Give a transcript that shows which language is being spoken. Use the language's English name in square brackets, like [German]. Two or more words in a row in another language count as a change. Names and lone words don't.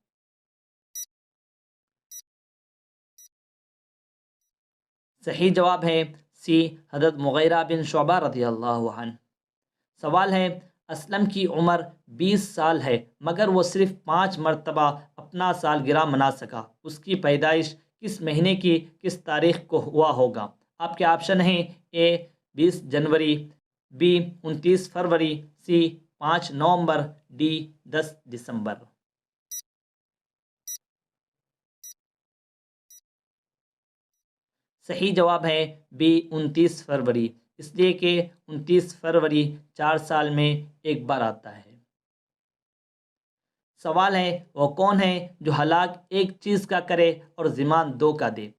[Urdu] صحیح جواب ہے سی حضرت مغیرہ بن شعبہ [Arabic] رضی اللہ عنہ۔ [Urdu] سوال ہے، اسلم کی عمر 20 سال ہے مگر وہ صرف 5 مرتبہ اپنا سالگرہ منا سکا، اس کی پیدائش کس مہینے کی کس تاریخ کو ہوا ہوگا؟ آپ کے آپشن ہیں: اے 20 جنوری، بی 29 فروری، سی 5 نومبر، ڈی 10 دسمبر۔ صحیح جواب ہے بی 29 فروری، اس لیے کہ 29 فروری 4 سال میں ایک بار آتا ہے۔ سوال ہے وہ کون ہے جو ہلاک ایک چیز کا کرے اور ضمان 2 کا دے؟